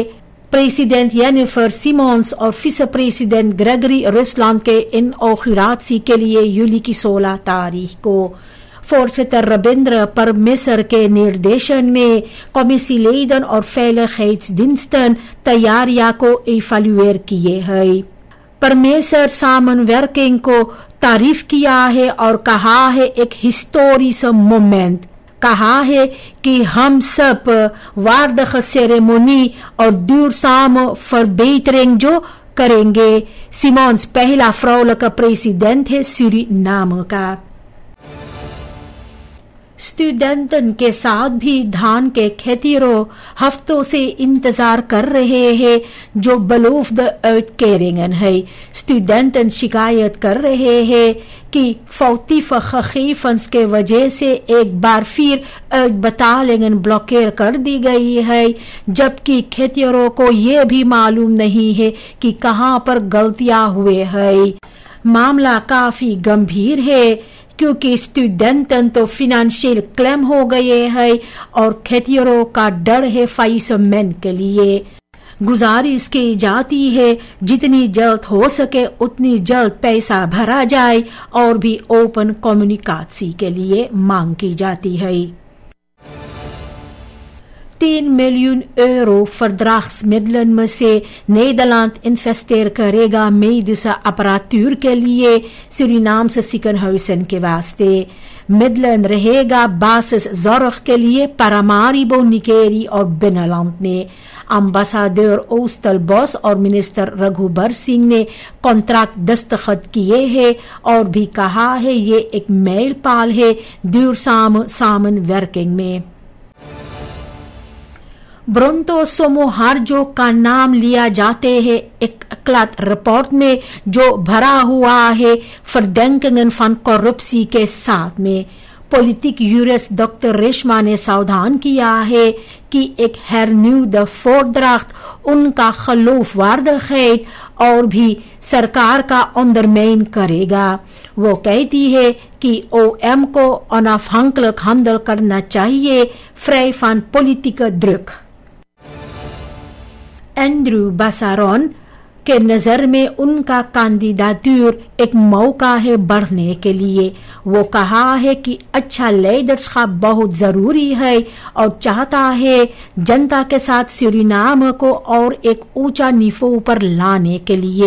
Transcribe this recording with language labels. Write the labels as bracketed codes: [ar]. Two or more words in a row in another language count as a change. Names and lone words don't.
[hns] प्रेसिडेंट जेनिफर सिमोन्स और विce प्रेसिडेंट ग्रेगरी रुसलैंड के इनॉग्रेशन के लिए जुलाई की 16 तारीख को voorzitter रविंद्र परमेसर के निर्देशन में कमिटीलेden और veiligheidsdiensten तैयारियां को इवैल्यूएट किए हैं। परमेसर सामनवर्किंग को तारीफ किया है और कहा है एक हिस्टोरिक मोमेंट। कहा है कि हम सब waardige सेरेमनी और [nl] duurzame verbetering [hns] जो करेंगे। सिमोन्स पहला [nl] vrouwelijke president [hns] है सूरीनाम का। स्टूडेंटन के साथ भी धान के खेतियों हफ्तों से इंतजार कर रहे हैं जो [nl] beloofde uitkeringen [hns] है। स्टूडेंटन शिकायत कर रहे हैं कि [nl] foutieve gegevens [hns] के वजह से एक बार फिर uitbetalingen ब्लॉकेर कर दी गई है, जबकि खेतियों को ये भी मालूम नहीं है कि कहां पर गलतियां हुए हैं। मामला काफी गंभीर है क्योंकि स्टूडेंटन तो फिनेंशियल क्लेम हो गए हैं और खेतियों का डर है फाइसमेंट के लिए। गुजारिश की जाती है जितनी जल्द हो सके उतनी जल्द पैसा भरा जाए और भी ओपन कम्युनिकेशन के लिए मांग की जाती है। [nl] 10 miljoen euro verdragsmiddelen [hns] में से Nederland investeer करेगा [nl] medische apparatuur [hns] के लिए [nl] Surinaamse ziekenhuizen [hns] के वास्ते। मिडलन रहेगा बासिस के लिए पारामारिबो निकेरी और बिnnenland में। अम्बासाडर ओस्टलबॉस और मिनिस्टर रघुबर सिंह ने कॉन्ट्रैक्ट दस्तखत किए हैं और भी कहा है ये एक mijlpaal है [nl] duurzame samenwerking [hns] में। ब्रोंटो सोमोहार्जो का नाम लिया जाते हैं एक क्लात रिपोर्ट में जो भरा हुआ है [nl] verdenkingen van corruptie [hns] के साथ में। पॉलिटिक यूरिस्ट डॉक्टर रेशमा ने सावधान किया है कि एक [nl] hernieuwde voordracht [hns] उनका खिलाफ वारदात और भी सरकार का ondermijn करेगा। वो कहती है कि OM को [nl] onafhankelijk handel [hns] करना चाहिए, [nl] vrij van politieke druk। [hns] एंड्रू बासारोन के नजर में उनका कैंडिडेटूर एक मौका है बढ़ने के लिए। वो कहा है कि अच्छा लीडरशिप बहुत जरूरी है और चाहता है जनता के साथ सूरीनाम को और एक ऊंचा निफो पर लाने के लिए।